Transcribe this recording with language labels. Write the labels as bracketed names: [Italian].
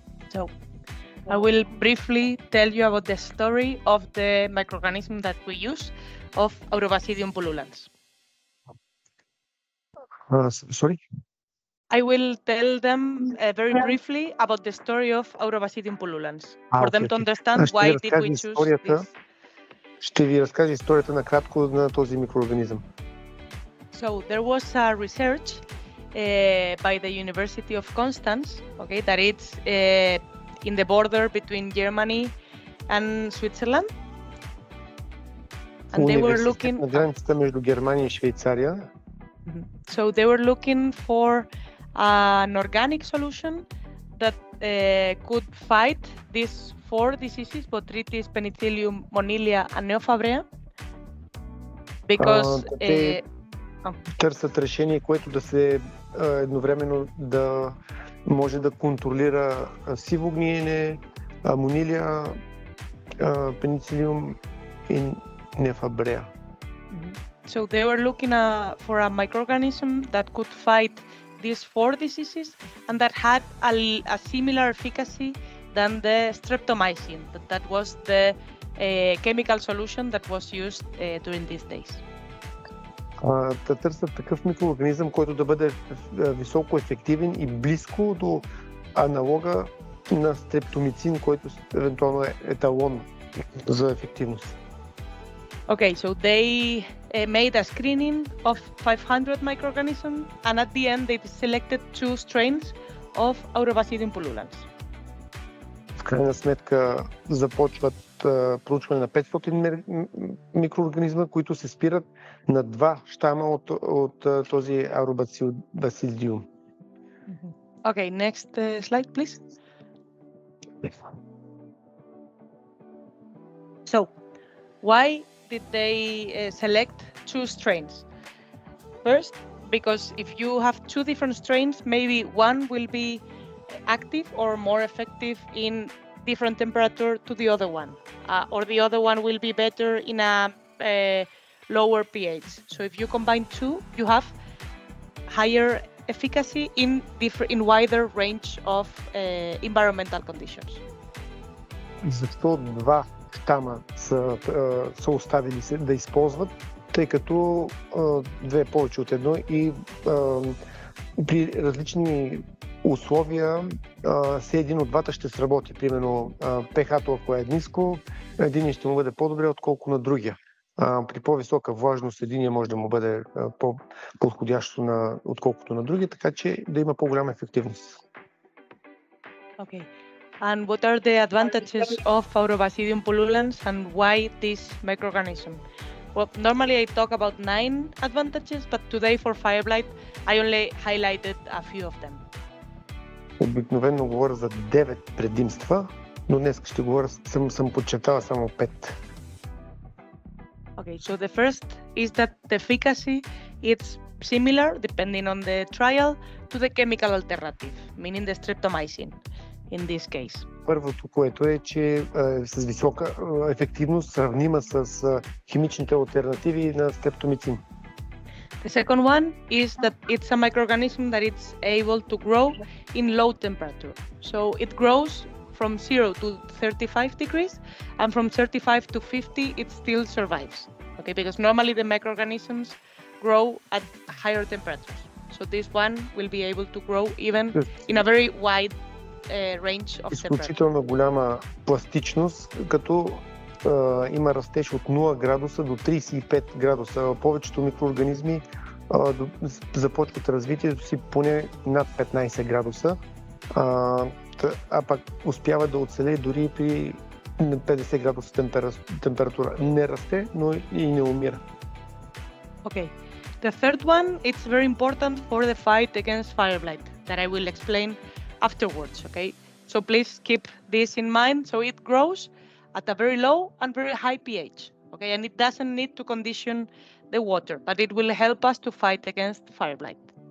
[English] So, I will briefly tell you about the story of the microorganism that we use of Aurobasidium pullulans. Sorry? I will tell them very briefly about the story of Aurobasidium pullulans for them to understand why did we choose this. [Bulgarian] Ще ви разкажа историята накратко на този микроорганизъм. [English] So there was a research by the University of Constance, okay, that it's in the border between Germany and Switzerland. And they were looking [Bulgarian] на границата между Германия и Швейцария. [English] So they were looking for an organic solution that could fight these 4 diseases, Botrytis, Penicillium, Monilia, and Neofabrea. Because [Bulgarian] търсят решение, което да се едновременно да може да контролира сиво гниене, Монилия, Penicillium и Neofabrea. [English] So they were looking for a microorganism that could fight these 4 diseases and that had a similar efficacy than the streptomycin. That was the chemical solution that was used during these days. [Bulgarian] Да търсят такъв микроорганизъм, който да бъде високо ефективен и близко до аналога на стрептомицин, който евентуално е еталон за ефективност. [English] Okay, so they made a screening of 500 microorganisms, and at the end they selected 2 strains of Aurobasidium pullulans. [Bulgarian] В крайна сметка започват проучване на 500 микроорганизма, които се спират на 2 щама от този Aurobasidium. [English] Okay, next slide, please. So, why did they select 2 strains? First, because if you have 2 different strains, maybe one will be active or more effective in different temperature to the other one, or the other one will be better in a lower pH. So if you combine 2, you have higher efficacy in wider range of environmental conditions. [Bulgarian] Защо 2 щама са оставили се да използват, тъй като 2 повече от 1 и при различни условия все един от двата ще сработи. Примерно pH-то, ако е ниско, един ще му бъде по-добре, отколко на другия. При по-висока влажност единия може да му бъде по-подходящо отколкото на другия, така че да има по-голяма ефективност. [English] Okay. And what are the advantages of Aurobasidium pullulans and why this microorganism? Well, normally I talk about 9 advantages, but today for Firelight I only highlighted a few of them. [Bulgarian] Обикновено говоря за 9 предимства, но днес ще говоря, съм подчертала само 5. [English] Okay, so the first is that the efficacy is similar, depending on the trial, to the chemical alternative, meaning the streptomycin in this case. [Bulgarian] Първото, което е, че с висока ефективност, сравнима с химичните алтернативи на стрептомицин. [English] The second one is that it's a microorganism that it's able to grow in low temperature. So it grows from 0 to 35 degrees, and from 35 to 50 it still survives. Okay, because normally the microorganisms grow at higher temperatures. So this one will be able to grow even in a very wide range of temperature. [Bulgarian] Изключително голяма пластичност, като има растеж от 0 градуса до 35 градуса. Повечето микроорганизми започват развитието си поне над 15 градуса, а пък успява да оцелее дори при 50 градуса температура. Не расте, но и не умира. [English] Okay. The third one, it's very important for the fight against fire blight that I will explain afterwards, okay? So please keep this in mind. So it grows at a very low and very high pH, okay? And it doesn't need to condition the water, but it will help us to fight against fire blight.